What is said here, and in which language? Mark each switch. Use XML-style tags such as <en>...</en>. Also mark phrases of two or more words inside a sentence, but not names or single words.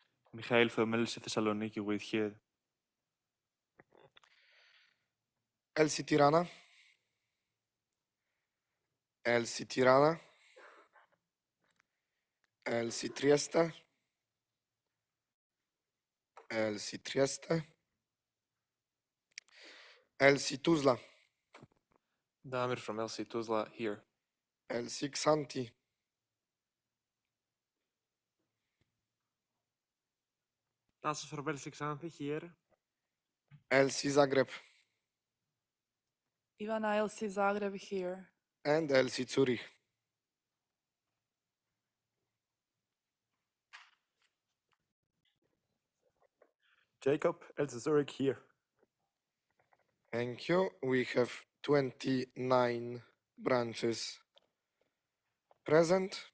<en>Michael from LC Thessaloniki with here. LC Tirana. LC Tirana. LC Trieste. LC Trieste. LC Tuzla. Damir from LC Tuzla here. LC Xanti. Tassos from LC Xanthi here. LC Zagreb. Ivana LC Zagreb here. And LC Zurich. Jacob, LC Zurich here. Thank you. We have 29 branches present.</en>